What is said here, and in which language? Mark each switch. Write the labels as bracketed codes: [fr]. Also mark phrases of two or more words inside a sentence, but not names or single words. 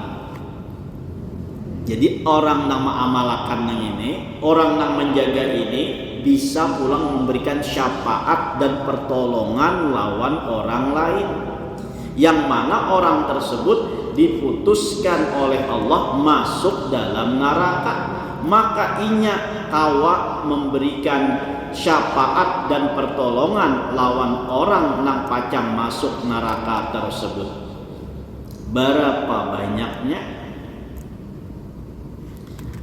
[id] Jadi orang yang mengamalkan ini, orang yang menjaga ini bisa pulang memberikan syafaat dan pertolongan lawan orang lain, yang mana orang tersebut diputuskan oleh Allah masuk dalam neraka. [bjn] Maka inya kawa memberikan syafaat dan pertolongan lawan orang nang pacang masuk neraka tersebut. [id] Berapa banyaknya?